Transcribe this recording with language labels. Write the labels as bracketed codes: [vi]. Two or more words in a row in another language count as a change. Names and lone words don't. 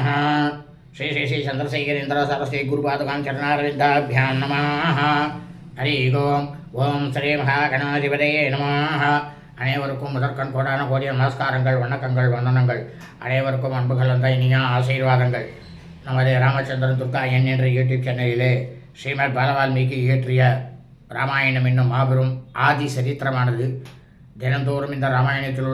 [sa] श्री श्री श्री चंद्रशेखरेन्द्र सरस्वती गुरुपादुकां चरणारविन्दाभ्यां नमः. हरि ओम. ओम् श्री महागणाधिपतये नमः. [ta] அனைவருக்கும் முதற்கண் கோடான கோடிய நமஸ்காரங்கள், வணக்கங்கள், வந்தனங்கள். அனைவருக்கும் அன்புகள் வந்த இனிய ஆசீர்வாதங்கள். நமது ராமச்சந்திரன் துர்கா என் என்ற யூடியூப் சேனலிலே ஸ்ரீமத் பாலவால்மீகி இயற்றிய ராமாயணம் என்னும் மாபெரும் ஆதி சரித்திரமானது தினந்தோறும் இந்த ராமாயணத்தில்